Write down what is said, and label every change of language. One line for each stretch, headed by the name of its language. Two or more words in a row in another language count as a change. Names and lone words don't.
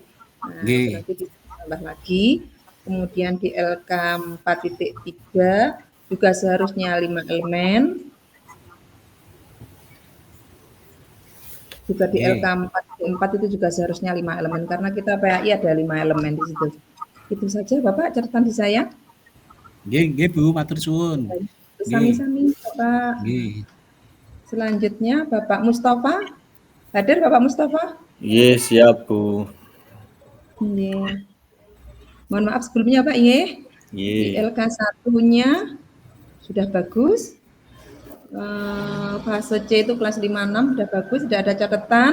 Indonesian: Nah, nanti bisa ditambah lagi. Kemudian di LK4.3 juga seharusnya 5 elemen. Juga di LK4 itu juga seharusnya 5 elemen karena kita PAI ada 5 elemen di situ. Itu saja Bapak catatan di saya.
Javanese: Nggih, Bu, matur suwun. Sami-sami Bapak. Nggih.
Indonesian: Selanjutnya Bapak Mustafa. Hadir Bapak Mustafa? Iya, siap, Bu. Iya. Mohon maaf sebelumnya Pak, iya. Di Iya. LK 1-nya sudah bagus. Fase C itu kelas 5-6 sudah bagus, sudah ada catatan.